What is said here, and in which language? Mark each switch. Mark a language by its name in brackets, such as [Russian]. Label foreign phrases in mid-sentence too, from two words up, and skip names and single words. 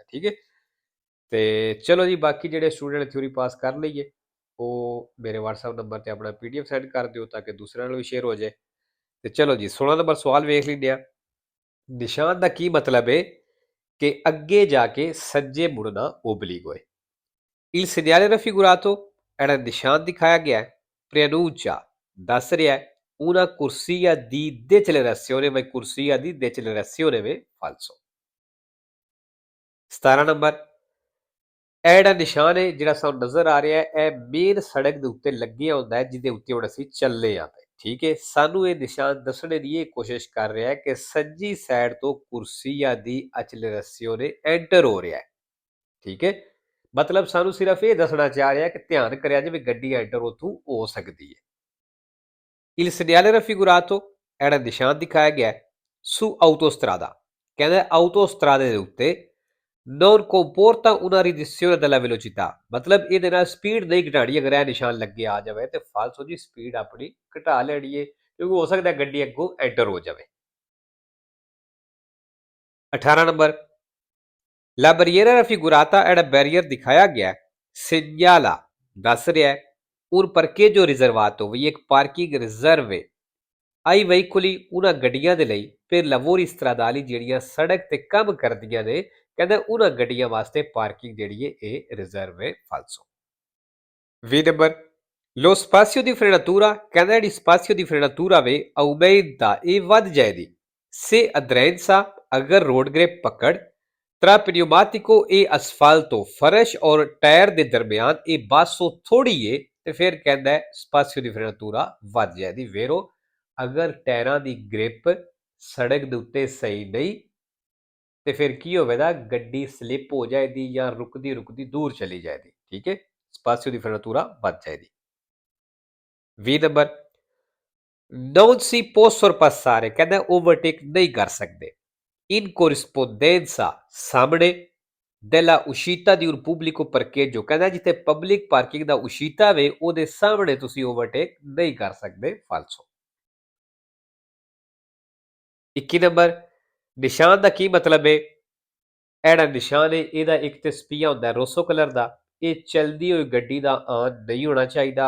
[Punjabi] ਠੀਕ ਹੈ। ਤੇ ਚਲੋ ਜੀ, ਬਾਕੀ ਜਿਹੜੇ ਸਟੂਡੈਂਟ ਨੇ ਥਿਊਰੀ ਪਾਸ ਕਰ ਲਈਏ, ਉਹ ਮੇਰੇ WhatsApp ਨੰਬਰ ਤੇ ਆਪਣਾ PDF ਸੈਂਡ ਕਰ ਦਿਓ ਤਾਂ ਕਿ ਦੂਸਰਿਆਂ ਨੂੰ ਵੀ ਸ਼ੇਅਰ ਹੋ ਜਾਏ। ਤੇ ਚਲੋ ਜੀ, 16 ਨੰਬਰ ਸਵਾਲ ਵੇਖ ਲੈਂਦੇ ਆ। ਨਿਸ਼ਾਨ ਦਾ ਕੀ ਮਤਲਬ ਹੈ ਕਿ ਅੱਗੇ ਜਾ ਕੇ ਸੱਜੇ ਮੁੜਨਾ ਓਬਲੀਗ ਹੋਏ। [Italian] Il segnale raffigurato era il [Punjabi] ਨਿਸ਼ਾਨ ਦਿਖਾਇਆ ਗਿਆ ਹੈ, [Italian] preannuncia [Punjabi] ਦੱਸ ਰਿਹਾ ਹੈ [Italian] una corsia di decelerazione, ma corsia di decelerazione ਵੇ falso। [Punjabi] 17 ਨੰਬਰ, ਇਹ ਜਿਹੜਾ ਨਿਸ਼ਾਨ ਹੈ ਜਿਹੜਾ ਸਾਨੂੰ ਨਜ਼ਰ ਆ ਰਿਹਾ ਹੈ, ਇਹ ਮੇਨ ਸੜਕ ਦੇ ਉੱਤੇ ਲੱਗਿਆ ਹੁੰਦਾ ਹੈ ਜਿਹਦੇ ਉੱਤੇ ਹੁਣ ਅਸੀਂ ਚੱਲੇ ਆ ਪਏ। ਠੀਕ ਹੈ। ਸਾਨੂੰ ਇਹ ਨਿਸ਼ਾਨ ਦੱਸਣੇ ਦੀ ਇਹ ਕੋਸ਼ਿਸ਼ ਕਰ ਰਿਹਾ ਹੈ ਕਿ ਸੱਜੀ ਸਾਈਡ ਤੋਂ [Italian] corsia di accelerazione [Punjabi] ਐਂਟਰ ਹੋ ਰਿਹਾ ਹੈ। ਠੀਕ ਹੈ। ਮਤਲਬ ਸਾਨੂੰ ਸਿਰਫ ਇਹ ਦੱਸਣਾ ਚਾਹ ਰਿਹਾ ਕਿ ਧਿਆਨ ਕਰਿਆ ਜਾਵੇ ਗੱਡੀ ਐਂਟਰ ਉੱਥੋਂ ਹੋ ਸਕਦੀ ਹੈ। [Italian] Il segnale raffigurato era [Punjabi] ਨਿਸ਼ਾਨ ਦਿਖਾਇਆ ਗਿਆ [Italian] su autostrada, [Punjabi] ਕਹਿੰਦਾ ਆਟੋਸਟਰਾਦੇ ਦੇ ਉੱਤੇ [Italian] non comporta una riduzione della velocità, [Punjabi] ਮਤਲਬ ਇਹਦੇ ਨਾਲ ਸਪੀਡ ਨਹੀਂ ਘਟਾਣੀ। ਅਗਰ ਇਹ ਨਿਸ਼ਾਨ ਲੱਗੇ ਆ ਜਾਵੇ ਤੇ ਫਾਲਸੋ ਜੀ, ਸਪੀਡ ਆਪਣੀ ਘਟਾ ਲੈਣੀ ਹੈ ਕਿਉਂਕਿ ਹੋ ਸਕਦਾ ਗੱਡੀ ਅੱਗੋਂ ਐਂਟਰ ਹੋ ਜਾਵੇ। 18 ਨੰਬਰ, [Italian] La barriera raffigurata era [Punjabi] ਬੈਰੀਅਰ ਦਿਖਾਇਆ ਗਿਆ [Italian] segnala [Punjabi] ਦੱਸ ਰਿਹਾ ਹੈ [Italian] un parcheggio riservato, [Punjabi] ਵੀ ਇੱਕ ਪਾਰਕਿੰਗ ਰਿਜ਼ਰਵ ਹੈ [Italian] ai veicoli, [Punjabi] ਉਹਨਾਂ ਗੱਡੀਆਂ ਦੇ ਲਈ [Italian] per lavori stradali, [Punjabi] ਜਿਹੜੀਆਂ ਸੜਕ ਤੇ ਕੰਮ ਕਰਦੀਆਂ ਨੇ। ਕਹਿੰਦਾ ਉਹਨਾਂ ਗੱਡੀਆਂ ਵਾਸਤੇ ਪਾਰਕਿੰਗ ਜਿਹੜੀ ਹੈ ਇਹ ਰਿਜ਼ਰਵ ਹੈ ਫਾਲਸੋ। 20 ਨੰਬਰ, [Italian] lo spazio di frenatura, [Punjabi] ਕਹਿੰਦਾ ਜਿਹੜੀ [Italian] spazio di frenatura [Punjabi] ਵੇ aumenta, ਇਹ ਵੱਧ ਜਾਏਗੀ [Italian] se aderenza, [Punjabi] ਅਗਰ ਰੋਡ ਗ੍ਰਿਪ ਪਕੜ [Italian] tra pneumatico e asfalto, [Punjabi] ਫਰਸ਼ ਔਰ ਟਾਇਰ ਦੇ ਦਰਮਿਆਨ ਇਹ ਬਾਸੋ ਥੋੜੀ ਏ ਤੇ ਫਿਰ ਕਹਿੰਦਾ ਹੈ [Italian] spazio di frenatura [Punjabi] ਵੱਧ ਜਾਏਗੀ। ਵੇਰੋ ਅਗਰ ਟਾਇਰਾਂ ਦੀ ਗ੍ਰਿਪ ਸੜਕ ਦੇ ਉੱਤੇ ਸਹੀ ਨਹੀਂ ਤੇ ਫਿਰ ਕੀ ਹੋਵੇਗਾ, ਗੱਡੀ ਸਲਿੱਪ ਹੋ ਜਾਏਗੀ ਜਾਂ ਰੁਕਦੀ ਰੁਕਦੀ ਦੂਰ ਚਲੀ ਜਾਏਗੀ। ਠੀਕ ਹੈ। [Italian] spazio di frenatura [Punjabi] ਵੱਧ ਜਾਏਗੀ। 20 ਨੰਬਰ, [Italian] non si può sorpassare, [Punjabi] ਕਹਿੰਦਾ ਓਵਰਟੇਕ ਨਹੀਂ ਕਰ ਸਕਦੇ [Italian] in corrispondenza, ਸਾਹਮਣੇ della uscita di un pubblico parcheggio, [Punjabi] ਕਹਿੰਦਾ ਜਿੱਥੇ ਪਬਲਿਕ ਪਾਰਕਿੰਗ ਦਾ ਉਸ਼ੀਤਾ ਵੇ ਉਹਦੇ ਸਾਹਮਣੇ ਤੁਸੀਂ ਓਵਰਟੇਕ ਨਹੀਂ ਕਰ ਸਕਦੇ ਫਾਲਸੋ। 21 ਨੰਬਰ, ਨਿਸ਼ਾਨ ਦਾ ਕੀ ਮਤਲਬ ਹੈ। ਇਹੜਾ ਨਿਸ਼ਾਨ ਹੈ ਇਹਦਾ ਇੱਕ ਤੇ ਸਪੀਆ ਹੁੰਦਾ ਰੋਸੋ ਕਲਰ ਦਾ, ਇਹ ਚਲਦੀ ਹੋਈ ਗੱਡੀ ਦਾ ਆਨ ਨਹੀਂ ਹੋਣਾ ਚਾਹੀਦਾ।